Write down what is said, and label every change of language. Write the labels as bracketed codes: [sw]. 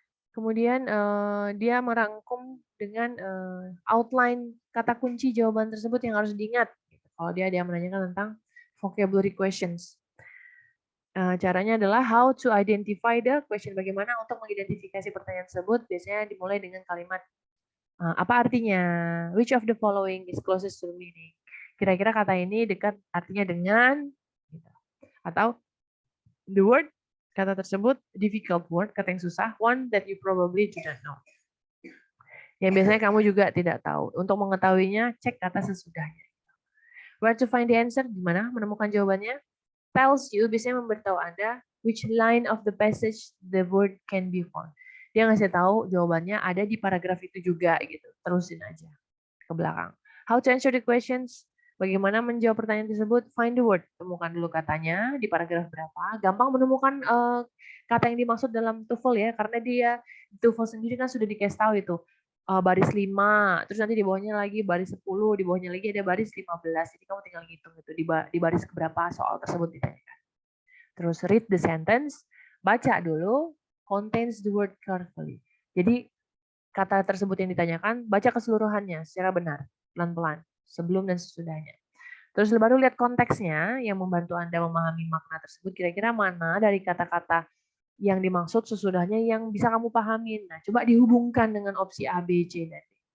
[id] Kemudian dia merangkum dengan outline kata kunci jawaban tersebut yang harus diingat. Kalau dia menanyakan tentang vocabulary questions. Caranya adalah [en] how to identify the question. [id] Bagaimana untuk mengidentifikasi pertanyaan tersebut. Biasanya dimulai dengan kalimat apa artinya? [en] Which of the following is closest to the meaning? [id] Kira-kira kata ini dekat artinya dengan, atau [en] the word, [id] kata tersebut [en] difficult word, [id] kata yang susah, [en] one that you probably do not know. [id] Yang biasanya kamu juga tidak tahu. Untuk mengetahuinya, cek kata sesudahnya. [en] Where to find the answer? [id] Di mana menemukan jawabannya? [en] Tells you, [id] biasanya memberitahu Anda [en] which line of the passage the word can be found. [id] Dia ngasih tahu jawabannya ada di paragraf itu juga gitu. Terusin aja ke belakang. [en] How to answer the questions? [id] Bagaimana menjawab pertanyaan tersebut? [en] Find the word. [id] Temukan dulu katanya di paragraf berapa. Gampang menemukan kata yang dimaksud dalam TOEFL ya, karena dia TOEFL sendiri kan sudah dikasih tahu itu baris 5, terus nanti di bawahnya lagi baris 10, di bawahnya lagi ada baris 15. Jadi kamu tinggal ngitung itu di baris keberapa soal tersebut ditanyakan. Terus [en] read the sentence, [id] baca dulu, [en] contains the word carefully. [id] Jadi kata tersebut yang ditanyakan, baca keseluruhannya secara benar, pelan-pelan, sebelum dan sesudahnya. Terus baru lihat konteksnya yang membantu Anda memahami makna tersebut, kira-kira mana dari kata-kata yang dimaksud sesudahnya yang bisa kamu pahamin. Nah, coba dihubungkan dengan opsi A, B, C, dan D.